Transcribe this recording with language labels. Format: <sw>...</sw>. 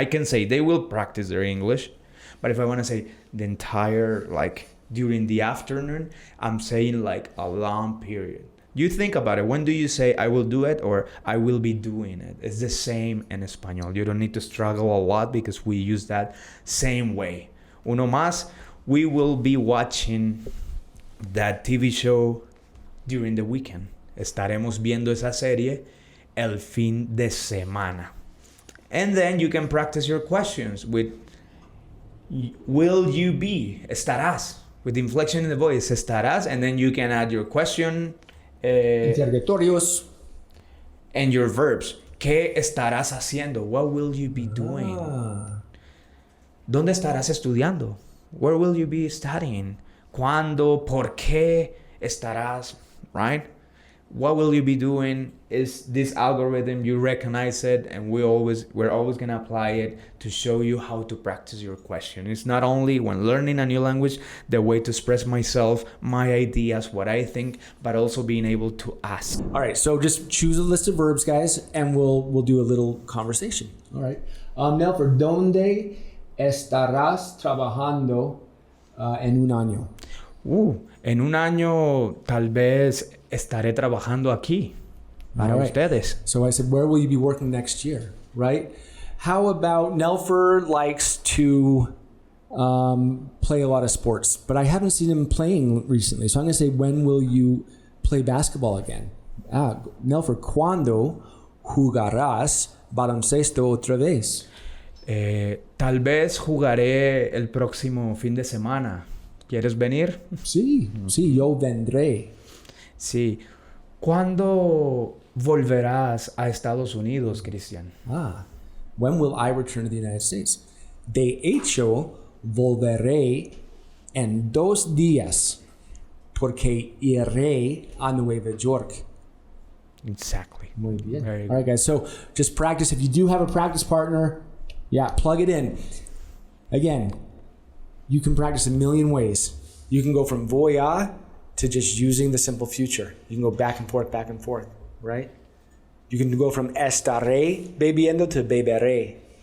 <en>I can say they will practice their English, but if I want to say the entire, like during the afternoon, I'm saying like a long period. You think about it. When do you say I will do it or I will be doing it? It's the same in Espanol. You don't need to struggle a lot because we use that same way.</en> <es>Uno más,</es> <en>we will be watching that TV show during the weekend.</en> <es>Estaremos viendo esa serie el fin de semana.</es> <en>And then you can practice your questions with will you be, estarás, with inflection in the voice, estarás, and then you can add your question,</en> <es>interrogatorios,</es> <en>and your verbs.</en> <es>¿Qué estarás haciendo?</es> <en>What will you be doing?</en> <es>¿Dónde estarás estudiando?</es> <en>Where will you be studying?</en> <es>¿Cuándo? ¿Por qué estarás?</es> <en>Right? What will you be doing? Is this algorithm, you recognize it, and we're always going to apply it to show you how to practice your question. It's not only when learning a new language, the way to express myself, my ideas, what I think, but also being able to ask. All right, so just choose a list of verbs, guys, and we'll do a little conversation. All right. Now for</en> <es>¿dónde estarás trabajando en un año? En un año tal vez estaré trabajando aquí para ustedes.</es> <en>So I said, where will you be working next year, right? How about Nelfer likes to play a lot of sports, but I haven't seen him playing recently. So I'm going to say, when will you play basketball again?</en> <es>Nelfer, ¿cuándo jugarás baloncesto otra vez? Tal vez jugaré el próximo fin de semana. ¿Quieres venir? Sí, yo vendré. Sí. ¿Cuándo volverás a Estados Unidos, Cristian?</es> <en>When will I return to the United States?</en> <es>De hecho, volveré en 2 días porque iré a Nueva York.</es> <en>Exactly.</en> <es>Muy bien.</es> <en>Very good. All right, guys. So just practice. If you do have a practice partner, plug it in. Again, you can practice a million ways. You can go from voy a to just using the simple future. You can go back and forth, right? You can go from</en> <es>estaré bebiendo</es> <en>to beberé.</en>